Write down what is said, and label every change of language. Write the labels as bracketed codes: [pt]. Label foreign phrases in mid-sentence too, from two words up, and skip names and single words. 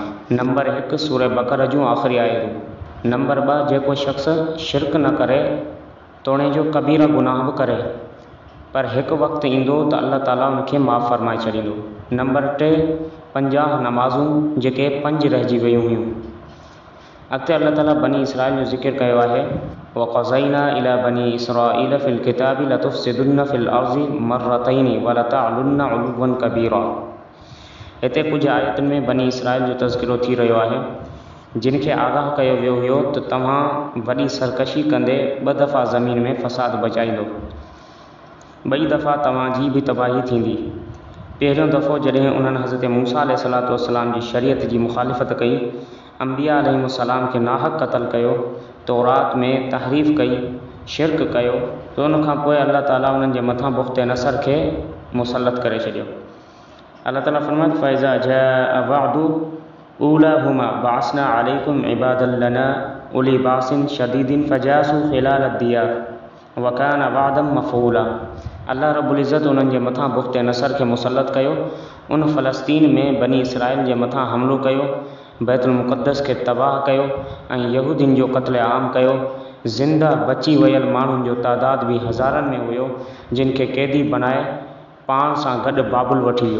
[sd] नंबर 1 सूरह बक़रा जूं आख़िरी आयतूं। नंबर 2 जेको शख़्स शिरक न करे, तोणे जो कबीरा गुनाह बि करे, पर हिकु वक़्तु ईंदो त अल्लाह ताला उनखे माफ़ फरमाए छॾींदो। नंबर 3 50 नमाज़ूं जेके 5 रहिजी वियूं हुयूं। अॻिते अल्लाह ताला बनी इसराइल जो ज़िक्र कयो आहे, [ar] وقضينا إلى بني إسرائيل في الكتاب لتفسدن في الأرض مرتين ولتعلن علوا كبيرا. [sd] हिते कुझु आयतुनि में बनी इसराइल जो तज़किरो थी रहियो आहे, जिन खे आगाह कयो वियो हुयो त तव्हां वॾी सरकशी कंदे 2 दफ़ा ज़मीन में फ़साद बचाईंदो। 2 दफ़ा तव्हांजी भी तबाही थींदी। पहिरियों दफ़ो जॾहिं उन्हनि हज़रत मूसा [ar] عليه الصلاة والسلام [sd] जी शरीयत जी मुखालिफ़त कई, अंबिया अलैहिमुस्सलाम खे नाहक़ क़त्ल कयो, तौरात में तहरीफ़ कई, शिरक कयो, त उनखां पोइ अल्लाह ताला उन्हनि जे मथां बुख़्त नसर खे मुसलत करे छॾियो। अल्लाह ताला फरमात [ar] فإذا جاء وعد أولاهما بعثنا عليكم عبادا لنا أولي بأس شديد فجاسوا خلال الديار وكان وعدا مفعولا. [sd] अल्लाह [ar] رب العزة [sd] उन्हनि जे मथां बुख़्त नसर खे मुसलत कयो, उन फ़लस्तीन में बनी इसराइल जे मथां हमिलो कयो, बैतुल मुक़द्दस खे तबाह कयो ऐं यहूदियुनि जो क़त्ल आम कयो। ज़िंदा बची वियल माण्हुनि जो तादाद भी हज़ारनि में हुयो, जिन खे क़ैदी बनाए पाण सां गॾु बाबुल वठी वियो।